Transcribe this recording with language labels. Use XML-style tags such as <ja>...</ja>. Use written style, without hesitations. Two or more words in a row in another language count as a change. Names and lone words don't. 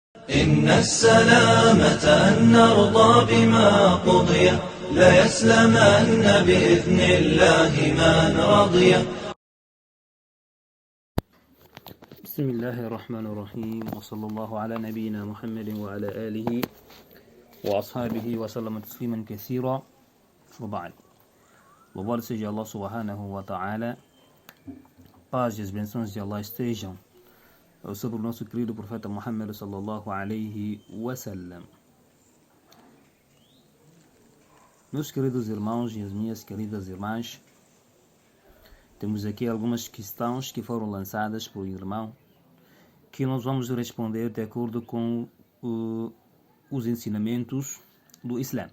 <ar>إن السلامة أن نرضى بما قضي لا يسلمن بإذن الله من رضي. بسم الله الرحمن الرحيم وصلى الله على نبينا محمد وعلى آله وأصحابه وسلم تسليما كثيرا وبعد.</ar> <pt>Louvado seja</pt> <ar>الله سبحانه وتعالى,</ar> <pt>paz e as bênçãos de Allah estejam sobre o nosso querido profeta Muhammad</pt> <ar>صلى الله عليه وسلم.</ar> <pt>Meus queridos irmãos e as minhas queridas irmãs, temos aqui algumas questões que foram lançadas por irmão, que nós vamos responder de acordo com os ensinamentos do Islã.</pt>